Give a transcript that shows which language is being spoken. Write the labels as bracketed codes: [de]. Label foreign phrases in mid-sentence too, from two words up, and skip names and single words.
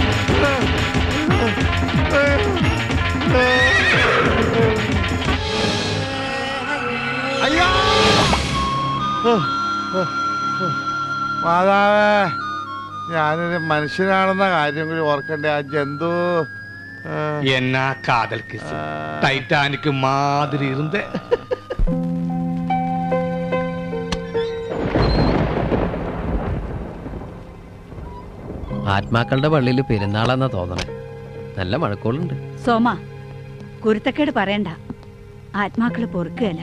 [ml] അയ്യോ, മാതാവേ, ഞാനൊരു മനുഷ്യനാണെന്ന കാര്യം കൂടി ഓർക്കണ്ടേ? ആ ജന്തു [ta] என்ன காதல் கிஸ், டைட்டானிக் மாதிரி இருந்த. [ml] ആത്മാക്കളുടെ പള്ളിയിൽ പെരുന്നാളെന്നാ തോന്നണേ. നല്ല മഴക്കോളുണ്ട്. സോമ, കുരുത്തക്കേട് പറയണ്ട. ആത്മാക്കള് പൊറുക്കുകയല്ല.